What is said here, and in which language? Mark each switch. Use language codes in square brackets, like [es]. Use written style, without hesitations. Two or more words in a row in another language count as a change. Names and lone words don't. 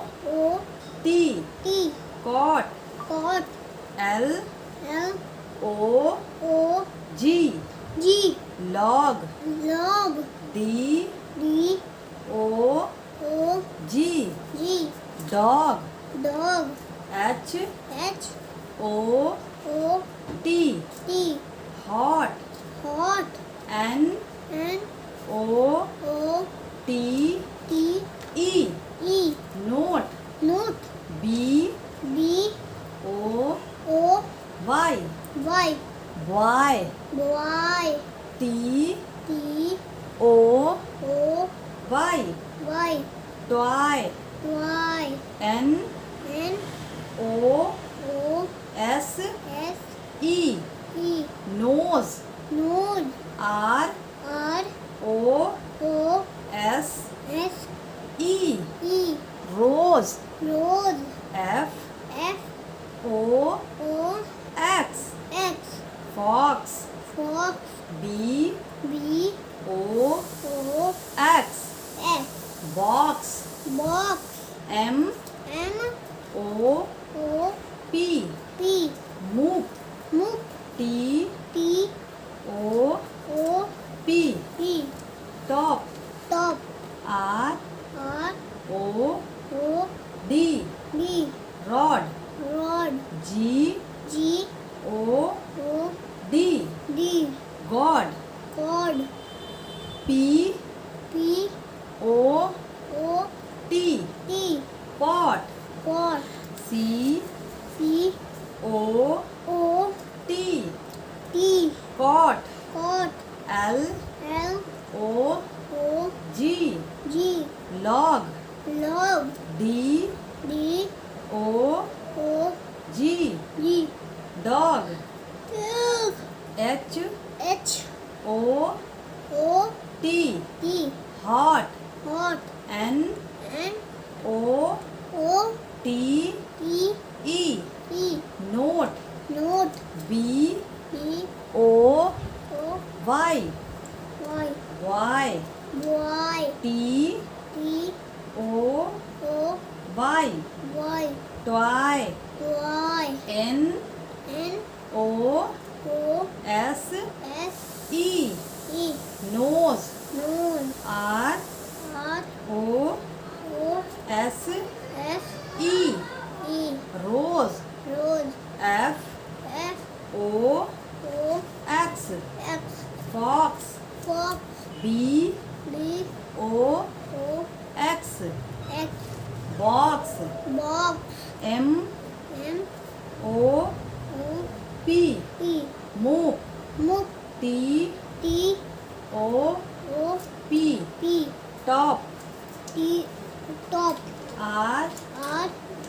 [en] O T. T. Cot. Cot. L L O O G. G. Log. Log. D D O O G. G. Dog. Dog. H H O O T. T. Hot. Hot. N N O O T T E. E. Note. Note. B B O O Y. Y. Y. Y. T T O O Y. Y. Toy. Y. N N O O S S E. E. Nose. Nose. R R O O S S E. E. Rose. Rose. F F O O X. X. Fox. Fox. B B O O X. X. Box. Box. M M O O P. P. Moop. Moop. T T O O P. P. Top. Top. R R O O D. D. Rod. Rod. G G O O D. D. God. God. P P O O T. T. Pot. Pot. C C O O T. T. Cot. Cot. L L O O G. G. Log. Log. D D O O G. G. Dog. Dog. H H O O T. T. Hot. Hot. N N O O T T E. E. Note. Note. B B O O Y. Y. Y. Y. T T O O Y. Y. Toy. Y. N N O O S S E. E. Nose. Nose. R R O O S S E. E. Rose. Rose. F F O O X. X. Fox. Fox. B B O O X. X. Box. Box. M M O O P. P. Moop. Moop. T T O O P. P. Top. T. Top. R R